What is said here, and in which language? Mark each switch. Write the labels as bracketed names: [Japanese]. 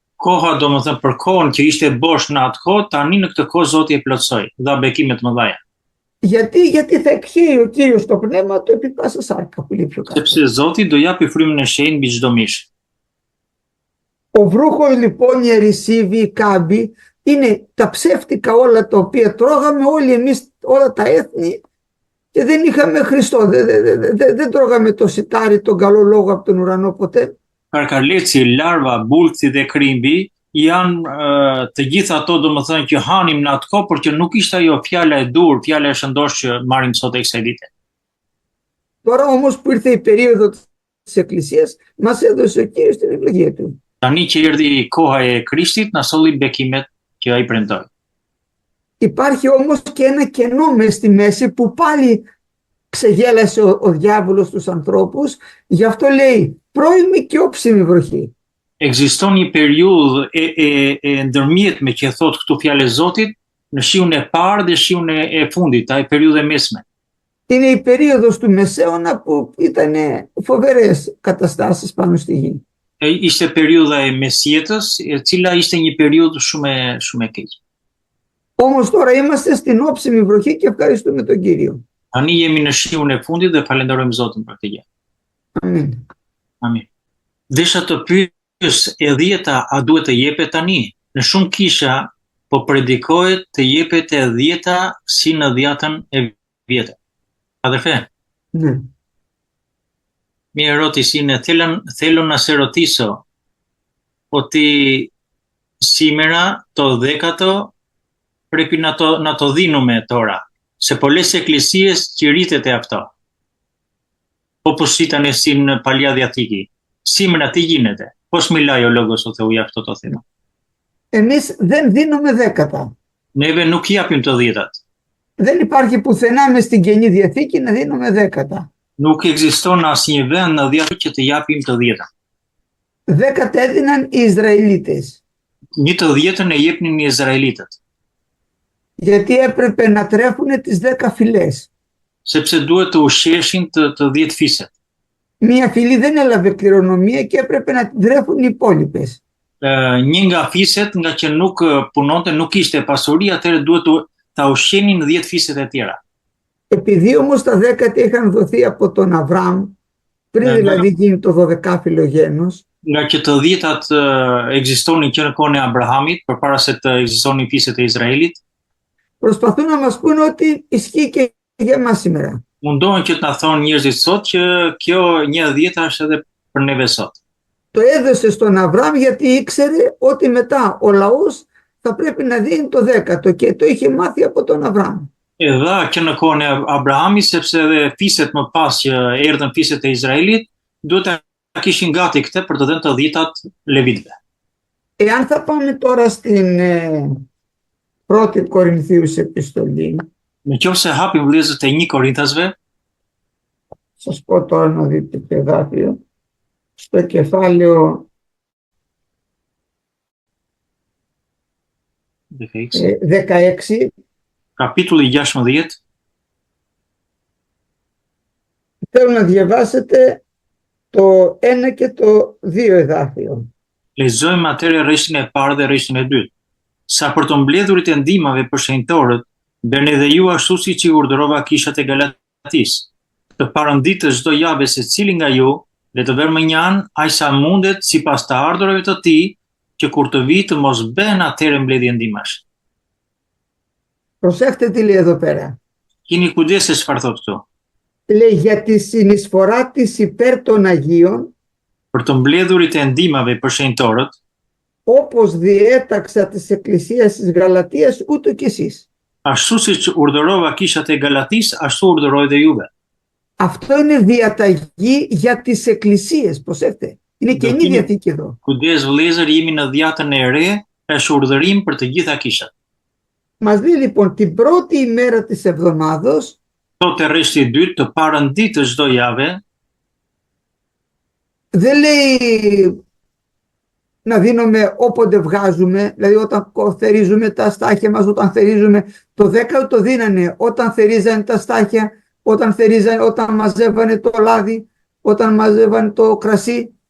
[Albanian] Koha domethënë për kohën që ishte bosh në atë kohë, tani në këtë kohë Zoti e plotsoi, dha bekime të mëdha. [Greek] Γιατί θα εκχέει ο Κύριος το πνεύμα του επί πάσα σάρκα που λέει πιο κάτω. [Albanian] Sepse Zoti do japi frymën e shenjtë mbi çdo mish. [Greek] Ο βρούχος λοιπόν, η ερησίβη, η κάμπη είναι τα ψεύτικα όλα τα οποία τρώγαμε όλοι εμείς, όλα τα έθνη, και δεν είχαμε Χριστό, δεν τρώγαμε το σιτάρι, τον καλό λόγο από τον ουρανό ποτέ. [Albanian] Karkaleci, larva, bulthi dhe krimbi janë të gjitha ato domethënë që hanim në atë kohë, por që nuk ishte ajo fjala e dur, fjala e shëndosh që marrim sot e kësaj dite. [Greek] Τώρα όμως που ήρθε η περίοδο της Εκκλησίας, μας έδωσε ο Κύριος την ευλογία του. [Albanian] Tani që erdhi koha e Krishtit, na solli bekimet që ai premtoi. [Greek] Υπάρχει όμως και ένα κενό μες στη μέση που πάλι ξεγέλασε ο διάβολος τους ανθρώπους, γι' αυτό λέει πρώιμη και όψιμη βροχή. [Albanian] Ekziston një periudhë e ndërmjetme që thot këtu fjalë e Zotit në shiun e parë dhe shiun e fundit, ai periudhë e mesme. [Greek] Είναι η περίοδος του Μεσαίωνα που ήταν φοβερές καταστάσεις πάνω στη γη. [Albanian] Ishte periudha e mesjetës, e cila ishte një periudhë shumë e keqe. [Greek] Όμως τώρα είμαστε στην όψιμη βροχή και ευχαριστούμε τον Κύριο. [Albanian] Tani jemi në shiun e fundit dhe falenderojmë Zotin për këtë gjë. Amin. Amin. Desha të pyes, e 10-ta a duhet të jepet tani? Në shumë kisha po predikohet të jepet e 10-ta si në 10-tën e vjetër. [Greek] Αδερφέ, Ναι. μία ερώτηση είναι, θέλω να σε ρωτήσω ότι σήμερα το 10ο πρέπει να το δίνουμε τώρα. Σε πολλές εκκλησίες κηρύττεται αυτό. Όπως ήταν στην Παλιά Διαθήκη. Σήμερα τι γίνεται? Πώς μιλάει ο Λόγος του Θεού για αυτό το θέμα? Εμείς δεν δίνουμε δέκατα. [Albanian] Neve nuk japim të 10-tat. [Greek] Δεν υπάρχει πουθενά μες στην Καινή Διαθήκη να δίνουμε δέκατα. [Albanian] Nuk ekziston asnjë vend në Diatë që të japim të 10-ta. [Greek] Δέκατα έδιναν οι Ισραηλίτες. [Albanian] Një të 10-tën e jepnin οι Izraelitët, [Greek] Γιατί έπρεπε να τρέφουν τις 10 φυλές. [Albanian] sepse duhet të ushqeshin të 10 fiset. [Greek] Μία φυλή δεν έλαβε κληρονομία και έπρεπε να την τρέφουν οι υπόλοιπες. [Albanian] Një nga fiset, nga që nuk punonte, nuk ishte pasuri, atëherë duhet ta ushqenin 10 fiset e tjera. [Greek] Επειδή όμως τα 10 είχαν δοθεί από τον Αβραάμ, πριν δηλαδή γίνει το 12φυλο γένος, [Albanian] Nga që të 10-tat ekzistonin që në kohën e Abrahamit, përpara se të ekzistonin fiset e Izraelit, [Greek] προσπαθούν να μας πούνε ότι ισχύει και για εμάς σήμερα. [Albanian] mundohen që të na thonë njerëzit sot që kjo 1/10 është edhe për neve sot. [Greek] Το έδωσε στον Αβραάμ γιατί ήξερε ότι μετά ο λαός θα πρέπει να δίνει το 10ο και το είχε μάθει από τον Αβραάμ. [Albanian] E dha që në kohën e Abrahamit, sepse edhe fiset më pas që erdhën fiset e Izraelit, duhet ta kishin gati këtë për të dhënë të 10-tat levitëve. [Greek] Εάν θα πάμε τώρα στην πρώτη Κορινθίους επιστολή, [Albanian] Në qoftë se hapim vëllezër te 1 Korinthasve, [Greek] σας πω τώρα να δείτε το εδάφιο, στο κεφάλαιο 16, [Albanian] kapitulli 16, [Greek] θέλω να διαβάσετε το 1 και το 2 εδάφιο. [Albanian] lexojmë atëherë rreshtën e parë dhe rreshtën e dytë. Sa për të mbledhurit e ndihmave për shenjtorët, bëni dhe ju ashtu siç i urdhërova kishat e Galatis. Të parënditë çdo javë secili nga ju, le të vërë më një anë aq sa mundet sipas të ardhurave të tij, që kur të vi të mos bëhen atëherë mbledhje ndihmash. [Greek] Προσέχτε τι λέει εδώ πέρα. [Albanian] Keni kujdes se çfarë thotë këtu. [Greek] λέει για τη συνεισφορά της υπέρ των Αγίων, [Albanian] për të mbledhurit e ndihmave për shenjtorët, [Greek] όπως διέταξα της Εκκλησίας της Γαλατίας, ούτω κι εσείς. [Albanian] ashtu siç urdhërova kishat e Galatis, ashtu urdhëroj dhe juve. [Greek] Αυτό είναι διαταγή για τις εκκλησίες, προσέξτε. Είναι Καινή είναι- Διαθήκη εδώ. [Albanian] Kujdes vëllezër, jemi në dhjatën e re, është urdhërim për të gjitha kishat. [Greek] Μας λέει λοιπόν την πρώτη ημέρα της εβδομάδος [Albanian] Thotë rreshti i dytë të parën ditë të çdo jave, [Greek] δεν λέει να δίνουμε όποτε βγάζουμε, δηλαδή όταν θερίζουμε τα στάχια μας, όταν θερίζουμε το 10 το δίνανε, όταν θερίζανε τα στάχια, όταν μαζεύανε το λάδι, όταν μαζεύανε το κρασί.